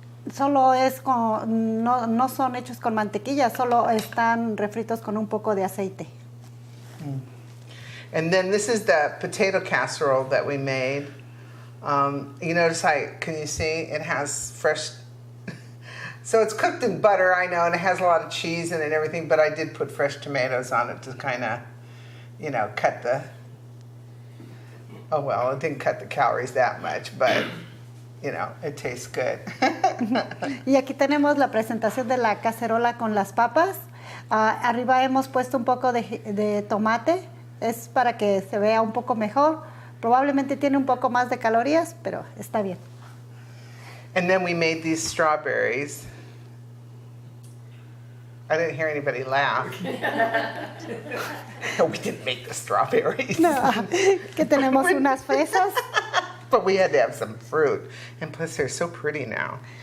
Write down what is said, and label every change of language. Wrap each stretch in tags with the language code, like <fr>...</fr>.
<es>Solo no son hechos con mantequilla, solo están refritos con un poco de aceite.</es> <en>And then this is the potato casserole that we made. You notice can you see it has fresh So it's cooked in butter, I know, and it has a lot of cheese in it and everything, but I did put fresh tomatoes on it to kind of, cut the, oh well, it didn't cut the calories that much, but, it tastes good.</en> <es>Y aquí tenemos la presentación de la cacerola con las papas. Arriba hemos puesto un poco de tomate. Es para que se vea un poco mejor. Probablemente tiene un poco más de calorías, pero está bien.</es> <en>And then we made these strawberries. I didn't hear anybody laugh. No, we didn't make the strawberries.</en> <es>No, que tenemos unas fresas.</es> <en>But we had to have some fruit. And plus they're so pretty now.</en>